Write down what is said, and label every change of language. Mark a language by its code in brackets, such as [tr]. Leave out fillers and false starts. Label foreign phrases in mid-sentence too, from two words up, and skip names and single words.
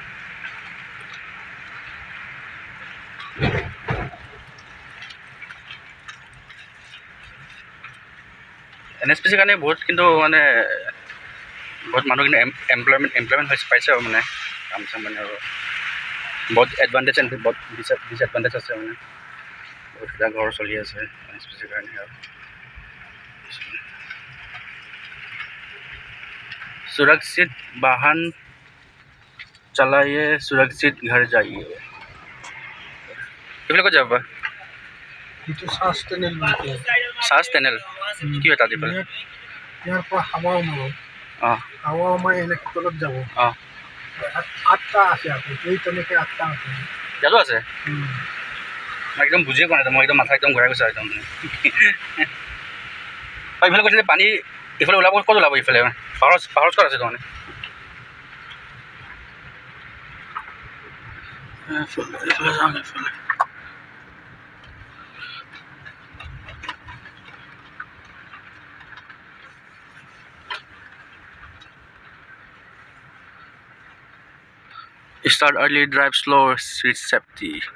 [as] NHPC কাৰণে বহুত কিন্তু মানে বহুত মানুহ কিন্তু এমপ্লয়মেণ্ট হৈছে পাইছে আৰু মানে কাম চাম মানে আৰু বহুত এডভান্টেজ বহুত ডিছএডভান্টেজ আছে মানে বহুতকেইটা ঘৰ চলি আছে NHPC কাৰণে আৰু [hi] सुरक्षित वाहन चलाइए सुरक्षित घर जाइए [as] এইবিলাক ক'ত যাব এইটো শ্বাস টেনেল শ্বাস টেনেল কি হয় তাত এইফালে ইয়াৰ পৰা হাৱা সোমাব অঁ হাৱা সোমাই এনেকৈ তলত যাব অঁ 8টা আছে আকৌ এই তেনেকৈ 8টা আছে ইয়াতো আছে মই একদম বুজিয়ে পোৱা নাই মই একদম মাথা একদম ঘূৰাই গৈছে একদম এইফালে কৈছিলে পানী এইফালে ওলাব ক'ত ওলাব এইফালে পাহাৰত ক'ত আছে তাৰমানে এইফালে যাওঁ এইফালে [en] Start early, drive slow, seat safety.